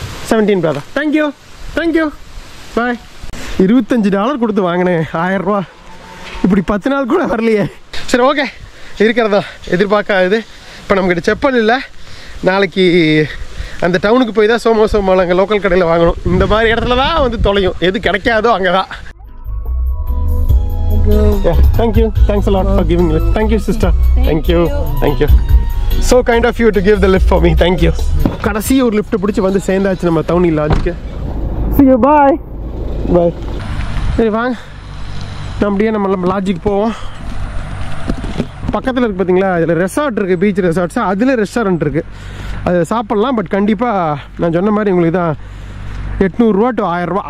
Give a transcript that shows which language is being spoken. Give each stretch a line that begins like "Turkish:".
English: 17 brother.
Tamil: Thank you thank you bye. $25 கொடுத்து வாங்கினேன். 1000 ரூபா. இப்படி 10 நாள் கூட வரலையே. சரி ஓகே, இருக்கிறதா எதிர்பார்க்காது. இப்போ நம்மக்கிட்ட செப்பல் இல்லை. நாளைக்கு அந்த டவுனுக்கு போய் தான் சோமோசோமாவில் அங்கே லோக்கல் கடையில் வாங்கணும். இந்த மாதிரி இடத்துல தான் வந்து தொலையும். எது கிடைக்காதோ அங்கே தான்.
English: Yeah, thank you. Thanks a lot for giving lift. Thank you, sister. Thank you. Thank you. So kind of you to give the lift for me. Thank you.
Tamil: கடைசி ஒரு லிஃப்ட் பிடிச்சி வந்து சேர்ந்தாச்சு நம்ம Downey லாட்ஜுக்கு.
English: See you. Bye. Bye.
Tamil: சரி வாங்க, அப்படியே நம்ம லாட்ஜுக்கு போவோம். பக்கத்தில் இருக்குது பார்த்தீங்களா, அதில் ரெசார்ட் இருக்குது, பீச் ரெசார்ட்ஸ். அதில் ரெஸ்டாரண்ட் இருக்குது, அது சாப்பிட்லாம். பட் கண்டிப்பாக நான் சொன்ன மாதிரி உங்களுக்கு தான் 800 to 1000 ரூபா.